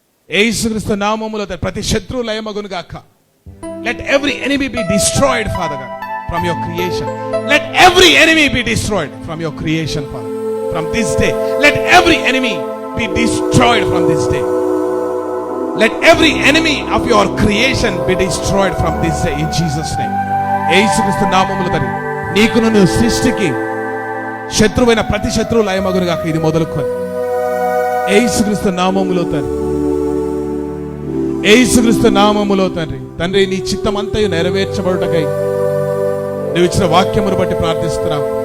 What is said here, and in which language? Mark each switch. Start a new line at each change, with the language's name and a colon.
Telugu: యేసుక్రీస్తు నామములో ప్రతి శత్రువు లయమగును గాక.
English: Let every enemy be destroyed father God from your creation. Let every enemy be destroyed from your creation father. From this day let every enemy be destroyed from this day. Let every enemy of your creation be destroyed from this day in Jesus' name.
Telugu: యేసుక్రీస్తు నామములో తండ్రి, నీకును నీ సృష్టికి శత్రువైన ప్రతి శత్రువు లయమగును గాక. ఇది మొదలుకొని యేసుక్రీస్తు నామములో తండ్రి, యేసుక్రీస్తు నామములో తండ్రి, తండ్రి నీ చిత్తమంతయు నెరవేర్చబడుటకై నువ్వు ఇచ్చిన వాక్యమును బట్టి ప్రార్థిస్తున్నాం.